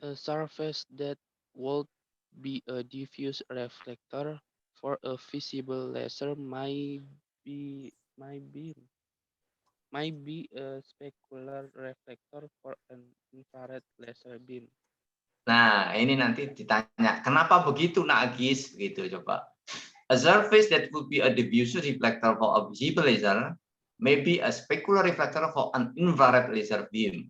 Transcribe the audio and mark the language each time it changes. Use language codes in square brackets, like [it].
[en] A surface that would be a diffuse reflector for a visible laser might be a specular reflector for an infrared laser beam. [id] Nah, ini nanti ditanya, kenapa begitu Nak Agis? Begitu, coba. [en] A surface that would be a diffuse reflector for a visible laser may be a specular reflector for an infrared laser beam.